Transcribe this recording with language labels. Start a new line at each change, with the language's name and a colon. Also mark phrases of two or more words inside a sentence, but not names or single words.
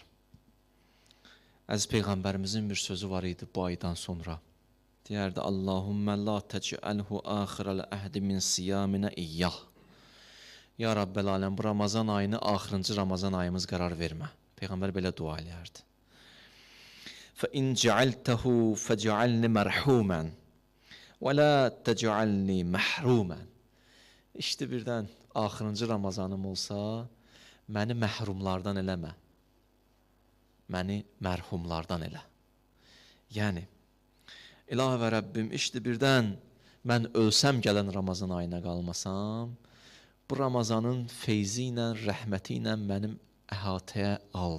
Azerbaijani: Əziz Peyğəmbərimizin bir sözü var idi bu aydan sonra.
Arabic: Deyərdi, اللهم لا تجعله آخر العهد من صيامنا إياه. يا رب العالمين,
Azerbaijani: bu Ramazan ayını axırıncı Ramazan ayımız qərar vermə. Peyğəmbər belə dua eləyərdi.
Arabic: فَإِنْ جَعَلْتَهُ فَجَعَلْنِ مَرْحُومًا وَلَا تَجَعَلْنِ مَحْرُومًا.
Azerbaijani: İşte birdən axırıncı Ramazanım olsa, məni məhrumlardan eləmə. Məni mərhumlardan elə. Yəni, İlahi və Rəbbim, işte birdən mən ölsəm gələn Ramazan ayına qalmasam, bu Ramazanın feyzi ilə, rəhməti ilə mənim əhatəyə al.